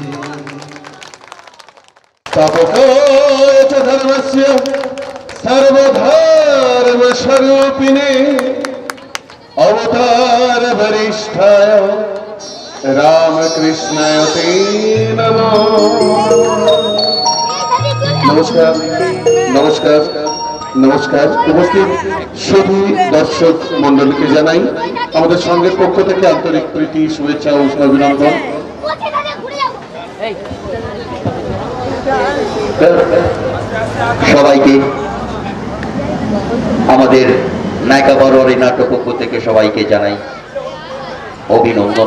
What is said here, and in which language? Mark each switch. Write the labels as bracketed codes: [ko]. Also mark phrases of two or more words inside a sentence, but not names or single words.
[sa] तापकाय च धर्मस्य सर्वधर्मस्वरूपिणे अवतार वरिष्ठाय रामकृष्णाय ते नमः। [bn] नमस्कार नमस्कार नमस्कार উপস্থিত শুধু দর্শক মণ্ডলীকে জানাই আমাদের সঙ্গের পক্ষ থেকে আন্তরিক প্রীতি শুভেচ্ছা ও অভিনন্দন। সবাইকে আমাদের নায়িকা বড় নাটক পক্ষ থেকে সবাইকে জানাই অভিনন্দন।